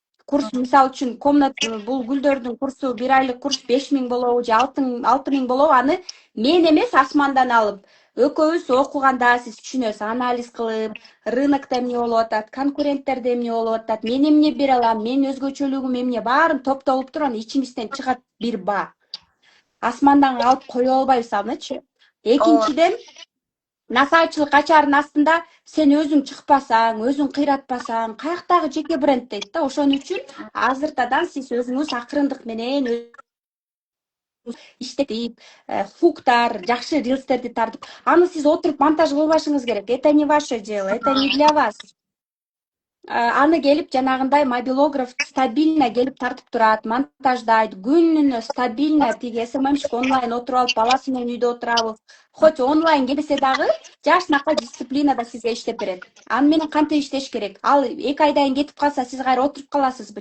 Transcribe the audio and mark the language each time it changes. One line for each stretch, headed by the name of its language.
Kyrgyz: Курс мисалы үчүн бул гүлдөрдүн курсу 1 айлык курс 5 миң болобу же 6 миң болобу, аны мен эмес асмандан алып, экөөбүз окуганда сиз түшүнөсүз, анализ кылып, рынокто эмне болуп атат, конкуренттерде эмне болуп атат, мен эмне бере алам, менин өзгөчөлүгүм эмне, баарын топтолуп туруп анан ичибизден чыгат бир баа. Асмандан алып кое албайбыз анычы. Экинчиден, насаатчылык ачаардын астында сен өзүң чыкпасаң, өзүң кыйратпасаң, каяктагы жеке бренд дейт да. Ошон үчүн азыртадан сиз өзүңүз акырындык менен иштетип, хуктар, жакшы рилстерди тартып, аны сиз отуруп монтаж кылбашыңыз керек.
Russian: Это не ваше дело, это не для вас.
Kyrgyz: Аны келип жанагындай мобилограф стабильно келип тартып турат, монтаждайт, күнүнө стабильно тиги СММщик онлайн отуруп алып, баласы менен үйдө отурабы. Хоть онлайн келбесе дагы, жашынакай дисциплинада сизге иштеп берет. Аны менен кантип иштеш керек? Ал 2 айдан кетип калса, сиз кайра отуруп каласызбы?